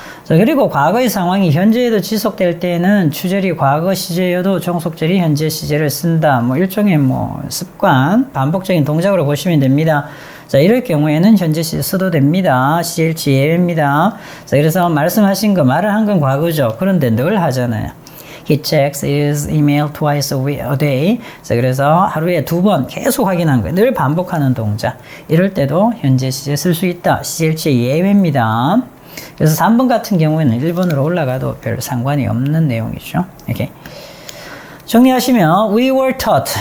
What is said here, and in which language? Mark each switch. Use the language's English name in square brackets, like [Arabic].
[Korean] 자, 그리고 과거의 상황이 현재에도 지속될 때는 추절이 과거 시제여도 종속절이 현재 시제를 쓴다. 뭐 일종의 뭐 습관, 반복적인 동작으로 보시면 됩니다. 자, 이럴 경우에는 현재 시제 써도 됩니다. 시제일치 예외입니다. 자, 그래서 말씀하신 거, 말을 한 건 과거죠. 그런데 늘 하잖아요. [English] He checks his email twice a day. [Korean] 자, 그래서 하루에 2번 계속 확인한 거예요. 늘 반복하는 동작. 이럴 때도 현재 시제 쓸 수 있다. 시제일치 예외입니다. 그래서 3번 같은 경우에는 1번으로 올라가도 별 상관이 없는 내용이죠. 이렇게 정리하시면 we were taught.